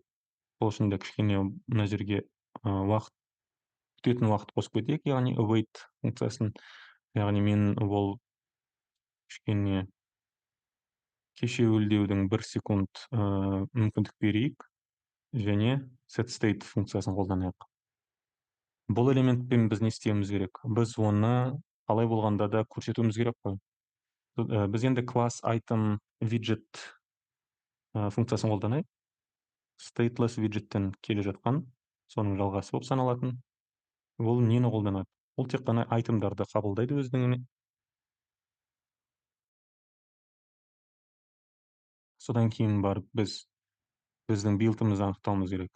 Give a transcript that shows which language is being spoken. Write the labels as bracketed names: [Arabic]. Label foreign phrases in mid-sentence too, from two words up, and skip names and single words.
[Kazakh] Сол үшін де кішкене мына жерге күтетін уақыт қосып кетейік, яғни await функциясын. Яғни мен ол кішкене кешеуілдеудің 1 секунд мүмкіндік берейік және [English] set state [Kazakh] функциясын қолданайық. Бұл элементпен біз не істеуіміз керек? Біз оны қалай болғанда да көрсетуіміз керек қой. Біз енді [English] class item widget [Kazakh] функциясын қолданайық. [English] Stateless widgettен [Kazakh] келе жатқан, соның жалғасы болып саналатын. Ол нені қолданады? Ол тек қана айтемдарды қабылдайды өзінің. Содан кейін барып біздің билдімізді анықтауымыз керек.